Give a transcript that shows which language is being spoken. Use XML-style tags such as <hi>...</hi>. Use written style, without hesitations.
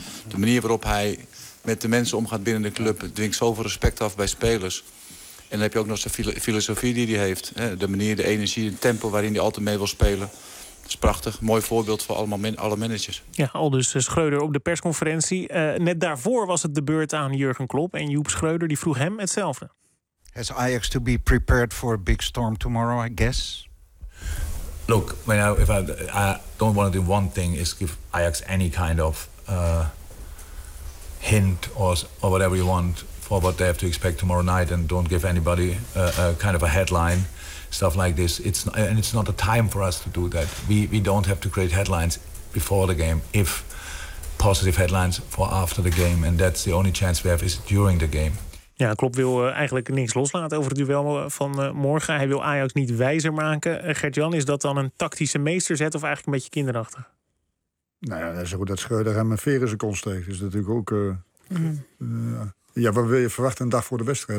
<nl>De manier waarop hij met de mensen omgaat binnen de club dwingt zoveel respect af bij spelers. En dan heb je ook nog zijn filosofie die hij heeft. De manier, de energie, de tempo waarin hij altijd mee wil spelen. Dat is prachtig. Mooi voorbeeld voor alle managers. Ja, aldus Schreuder op de persconferentie. Net daarvoor was het de beurt aan Jurgen Klopp. En Joep Schreuder die vroeg hem hetzelfde.</nl> <en>Has Ajax to be prepared for a big storm tomorrow, I guess? Look, I don't want to do one thing is give Ajax any kind of hint or whatever you want for what they have to expect tomorrow night. And don't give anybody a kind of a headline. Stuff like this, it's not a time for us to do that. We don't have to create headlines before the game, if positive headlines for after the game. And that's the only chance we have is during the game.</en> <nl>Ja, Klopp wil eigenlijk niks loslaten over het duel van morgen. Hij wil Ajax niet wijzer maken. Gert-Jan, is dat dan een tactische meesterzet of eigenlijk een beetje kinderachtig? Nou ja, dat is goed dat Schreuder hem een veer in zijn kont steekt. Is natuurlijk ook... wat wil je verwachten een dag voor de wedstrijd?</nl>